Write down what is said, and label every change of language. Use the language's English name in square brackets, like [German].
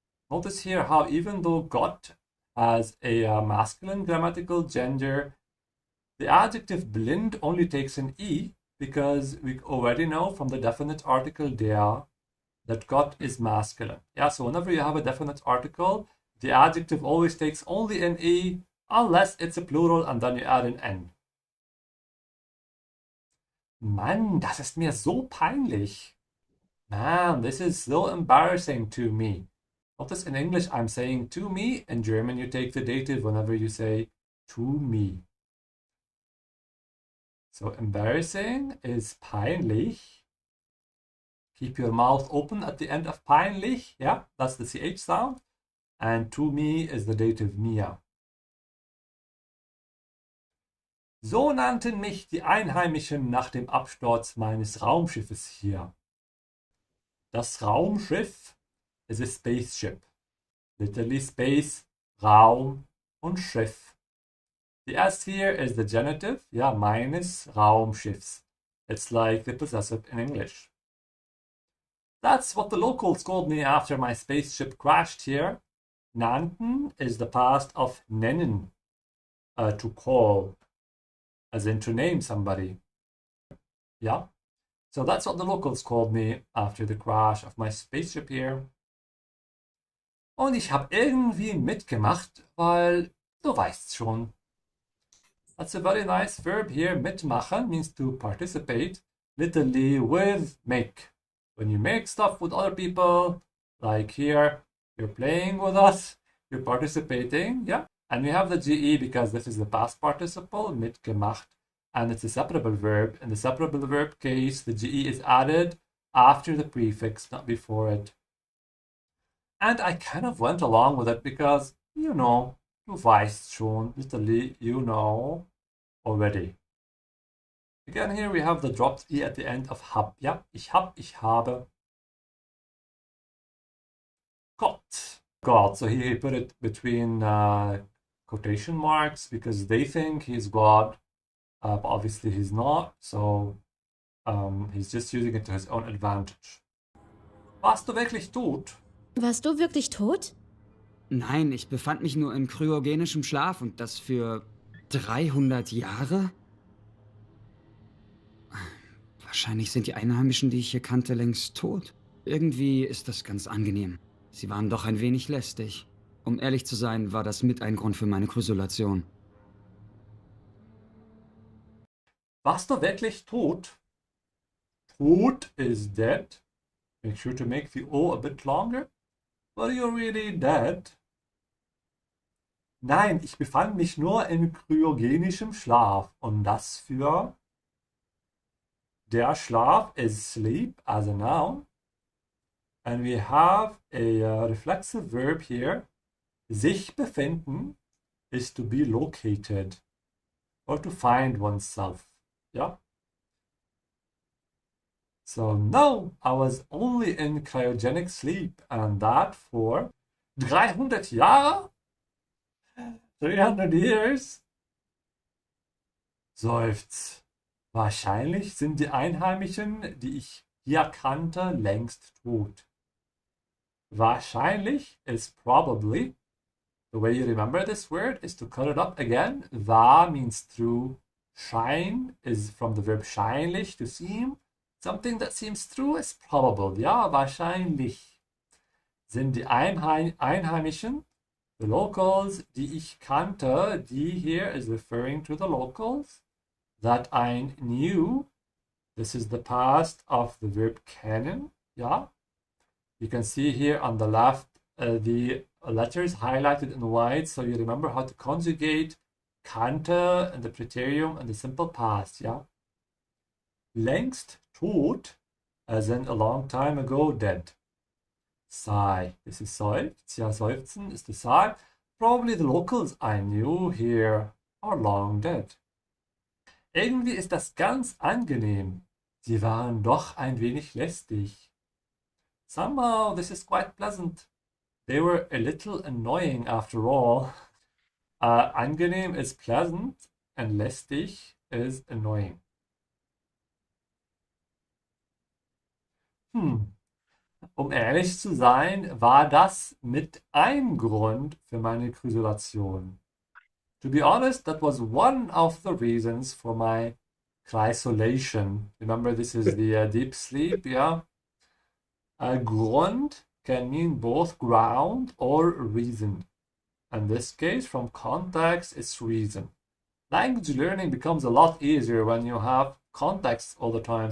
[English] Notice here how even though God has a masculine grammatical gender, the adjective blind only takes an E because we already know from the definite article der that God is masculine. Yeah, so whenever you have a definite article, the adjective always takes only an E unless it's a plural and then you add an N. [German] Mann, das ist mir so peinlich. [English] Man, this is so embarrassing to me. Notice in English I'm saying to me. In German you take the dative whenever you say to me. So embarrassing is peinlich. Keep your mouth open at the end of peinlich. Yeah, that's the CH sound. And to me is the dative mir. [German] So nannten mich die Einheimischen nach dem Absturz meines Raumschiffes hier. [English] Das Raumschiff is a spaceship. Literally space, [German] Raum und Schiff. [English] The S here is the genitive, yeah, [German] meines Raumschiffs. [English] It's like the possessive in English. That's what the locals called me after my spaceship crashed here. Nannten is the past of nennen, to call, as in to name somebody. Yeah, so that's what the locals called me after the crash of my spaceship here. [German] Und ich habe irgendwie mitgemacht, weil du weißt schon. [English] That's a very nice verb here. Mitmachen means to participate, literally with make. When you make stuff with other people, like here, you're playing with us, you're participating, yeah? And we have the GE because this is the past participle, mitgemacht, and it's a separable verb. In the separable verb case, the GE is added after the prefix, not before it. And I kind of went along with it because, you know, [German] du weißt schon, [English] literally, you know already. Again, here we have the dropped E at the end of hab. Yeah, [German] ich habe. [English] Gott. God. So here he put it between quotation marks because they think he's God, but obviously he's not. So he's just using it to his own advantage. [German] Warst du wirklich tot? Warst du wirklich tot? Nein, ich befand mich nur in kryogenischem Schlaf und das für 300 Jahre? Wahrscheinlich sind die Einheimischen, die ich hier kannte, längst tot. Irgendwie ist das ganz angenehm. Sie waren doch ein wenig lästig. Um ehrlich zu sein, war das mit ein Grund für meine Krysolation. Warst du wirklich tot? Tot [English] is dead. Make sure to make the O a bit longer. Were you really dead? [German] Nein, ich befand mich nur in kryogenischem Schlaf. Und das für der Schlaf [English] is sleep as a noun. And we have a reflexive verb here. Sich befinden is to be located or to find oneself. Yeah? So no, I was only in cryogenic sleep and that for 300 Jahre? 300 years? Seufzt. [German] Wahrscheinlich sind die Einheimischen, die ich hier kannte, längst tot. [English] Wahrscheinlich is probably. The way you remember this word is to cut it up again. Wa means true. Shine is from the verb scheinlich, to seem. Something that seems true is probable. [German] Ja, wahrscheinlich sind die Einheimischen, [English] the locals, [German] die ich kannte, die [English] here is referring to the locals, that I knew. This is the past of the verb kennen. Ja, you can see here on the left the letters highlighted in white, so you remember how to conjugate kannte and the preterium and the simple past. Ja, längst tot, as in a long time ago, dead. Sigh. This is seufzt. Ja, seufzen is the sigh. Probably the locals I knew here are long dead. [German] Irgendwie ist das ganz angenehm. Sie waren doch ein wenig lästig. [English] Somehow this is quite pleasant. They were a little annoying after all. Angenehm is pleasant and lästig is annoying. [German] Um ehrlich zu sein, war das mit ein Grund für meine Chrysolation. [English] To be honest, that was one of the reasons for my chrysolation. Remember, this is the deep sleep, yeah? Grund can mean both ground or reason. In this case, from context, it's reason. Language learning becomes a lot easier when you have context all the time.